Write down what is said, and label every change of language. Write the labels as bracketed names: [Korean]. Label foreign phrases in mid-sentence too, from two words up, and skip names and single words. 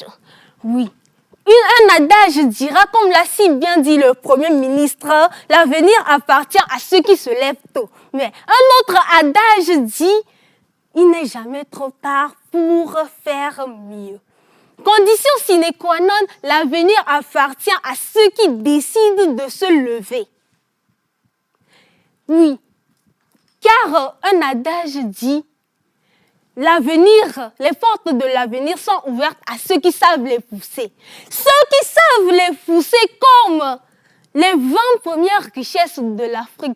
[French] Oui. Un adage dira, comme l'a si bien dit le Premier ministre, l'avenir appartient à ceux qui se lèvent tôt. Mais un autre adage dit, il n'est jamais trop tard pour faire mieux. Condition [Latin] sine qua non, [French] l'avenir appartient à ceux qui décident de se lever. Oui, car un adage dit, l'avenir, les portes de l'avenir sont ouvertes à ceux qui savent les pousser. Ceux qui savent les pousser comme les 20 premières richesses de l'Afrique.